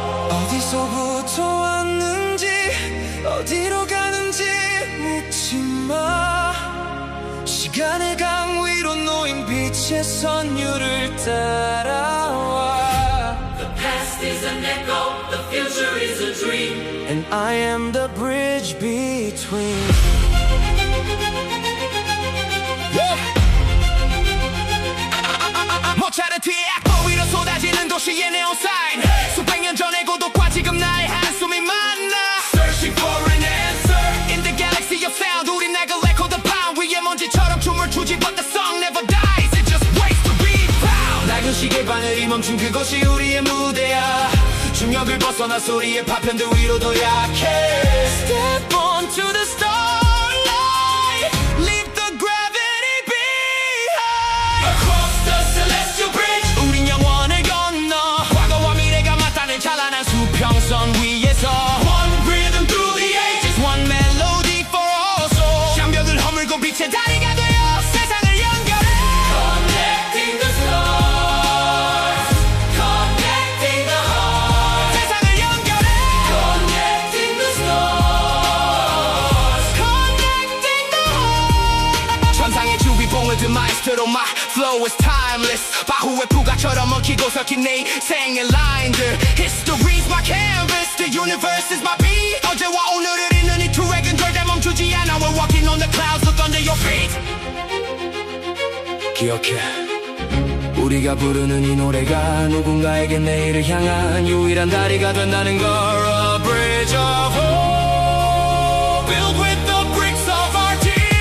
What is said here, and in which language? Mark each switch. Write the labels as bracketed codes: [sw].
[ko] 어디서부터 왔는지 어디로 가는지 묻지 마. 시간의 강 위로 놓인 빛의 선율을 따라와. [en] The past is an echo, the future is a dream. And I am the bridge between. [ko] 모차르트의 악보 위로 쏟아지는 도시의 네온 사인. 수백 년 전의 고독과 지금 나의 한숨이 만나. [en] Searching for an answer in the galaxy of sound. [ko] 우린 낡은 레코드판 위에 먼지처럼 춤을 추지, [en] but the song never dies. It just waits to be found. [ko] 낡은 시계 바늘이 멈춘 그곳이 우리의 무대야. 중력을 벗어나 소리의 파편들 위로 더 약해. [en] Step onto the starlight, leave the gravity behind. Across the celestial bridge, [ko] 우린 영원을 건너. 과거와 미래가 맞닿는 찬란한 수평선 위에서. [en] One rhythm through the ages, one melody for all souls. [ko] 장벽을 허물고 빛의 다리가 되어 세상을 연결해. [en] Connecting the stars, connecting the hearts. [ko] 세상을 연결해. [en] Connecting the stars, connecting the hearts. [ko] 천상의 주위봉을 든 마이스트로 [en] my flow is timeless. [ko] 바후의 부가처럼 얽히고 섞인 내 인생의 라인들. [en] History's my canvas, the universe is my beat. [ko] 어제와 오늘을 잇는 이 트랙은 절대 멈추지 않아. [en] We're walking on the clouds, look under your feet. [ko] 기억해, 우리가 부르는 이 노래가 누군가에게 내일을 향한 유일한 다리가 된다는 걸. [en] A bridge of hope built with the bricks of our tears.